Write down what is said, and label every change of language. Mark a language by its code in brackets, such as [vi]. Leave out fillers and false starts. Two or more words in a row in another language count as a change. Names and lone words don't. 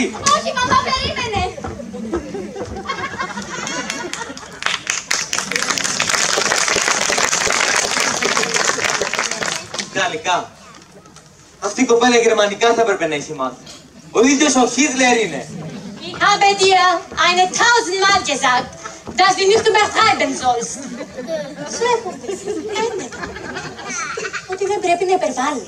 [el] Όχι, μαμά, περίμενε. Γαλλικά. Αυτή η κοπέλα γερμανικά θα έπρεπε να έχει μάθει. Ο ίδιος ο Χίτλερ είναι. [de] Ich habe dir eine 1000-mal gesagt, dass du nicht übertreiben sollst. [el] Σου έχω πει, ότι δεν πρέπει να υπερβάλλεις.